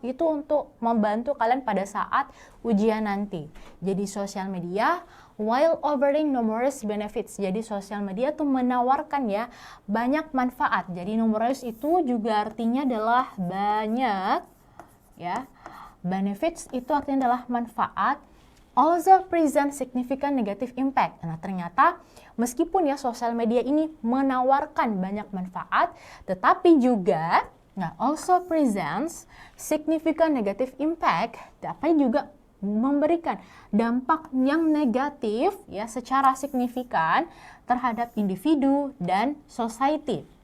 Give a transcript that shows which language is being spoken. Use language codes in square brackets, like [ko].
[id] Itu untuk membantu kalian pada saat ujian nanti. Jadi sosial media [en] while offering numerous benefits. [id] Jadi sosial media tuh menawarkan, ya, banyak manfaat. Jadi numerous itu juga artinya adalah banyak, ya. Benefits itu artinya adalah manfaat. [en] Also present significant negative impact. [id] Nah, ternyata meskipun, ya, sosial media ini menawarkan banyak manfaat, tetapi juga [en] also presents significant negative impact, [id] tapi juga memberikan dampak yang negatif, ya, secara signifikan terhadap individu dan society.